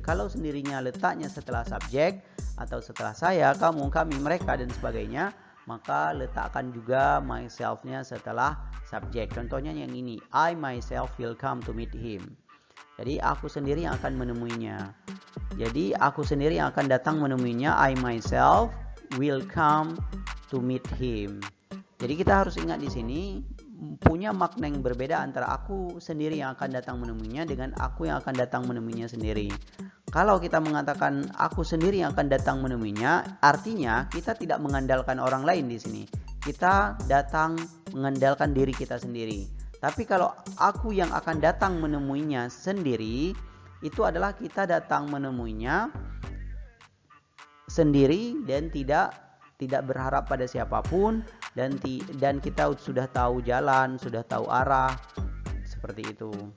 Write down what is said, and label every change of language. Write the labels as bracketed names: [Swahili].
[Indonesian] Kalau sendirinya letaknya setelah subjek atau setelah saya, kamu, kami, mereka, dan sebagainya, maka letakkan juga myself-nya setelah subjek. Contohnya yang ini, [English] I myself will come to meet him. [Indonesian] Jadi aku sendiri yang akan menemuinya. Jadi aku sendiri yang akan datang menemuinya. [English] I myself will come to meet him. [Indonesian] Jadi kita harus ingat di sini punya makna yang berbeda antara aku sendiri yang akan datang menemuinya dengan aku yang akan datang menemuinya sendiri. Kalau kita mengatakan aku sendiri yang akan datang menemuinya, artinya kita tidak mengandalkan orang lain di sini. kita datang mengandalkan diri kita sendiri. Tapi kalau aku yang akan datang menemuinya sendiri, itu adalah kita datang menemuinya sendiri dan tidak berharap pada siapapun, dan kita sudah tahu jalan, sudah tahu arah, seperti itu.